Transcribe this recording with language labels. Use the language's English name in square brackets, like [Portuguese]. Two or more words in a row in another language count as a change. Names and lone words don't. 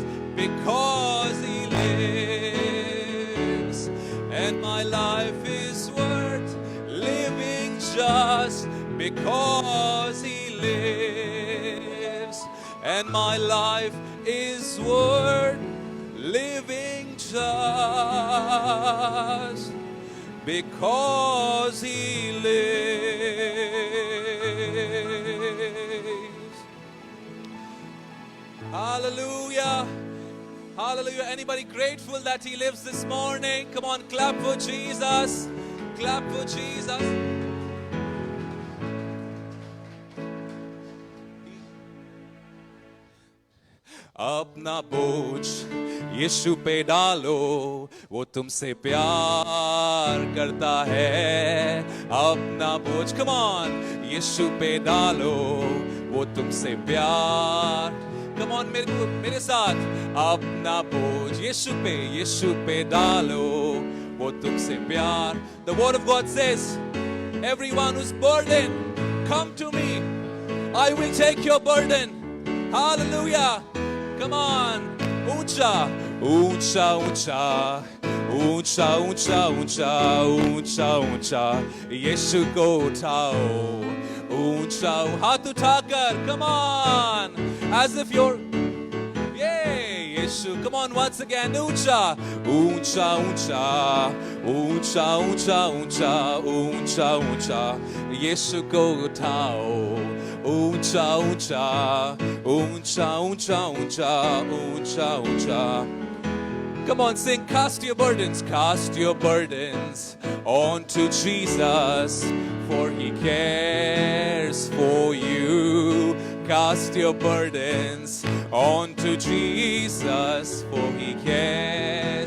[English] because he lives, and my life is worth living just because he lives, and my life is worth living just because he lives. Hallelujah. Hallelujah. Anybody grateful that he lives this morning? Come on, clap for Jesus. Clap for Jesus. [Hindi] अपना बोझ यीशु पे डालो, वो तुमसे प्यार करता है। अपना बोझ [English] come on [Hindi] यीशु पे डालो, वो तुमसे प्यार। [English] come on [Hindi] मेरे साथ, अपना बोझ यीशु पे डालो, वो तुमसे प्यार। [English] The word of God says, everyone who's burdened, come to me, I will take your burden. Hallelujah. Come on. [Hindi] ऊँचा, ऊँचा, ऊँचा. ऊँचा, ऊँचा, ऊँचा, ऊँचा, ऊँचा. यीशु को उठाओ। ऊँचा, हाथ उठाकर. [English] Come on. As if you're Yeshu. Come on once again. [Hindi] ऊँचा, ऊँचा, ऊँचा। ऊँचा, ऊँचा, ऊँचा. ऊँचा, ऊँचा। यीशु को उठाओ. ऊँचा, ऊँचा। ऊँचा, ऊँचा, ऊँचा. ऊँचा, ऊँचा. [English] Come on, sing, cast your burdens onto Jesus, for He cares for you. Cast your burdens onto Jesus, for He cares.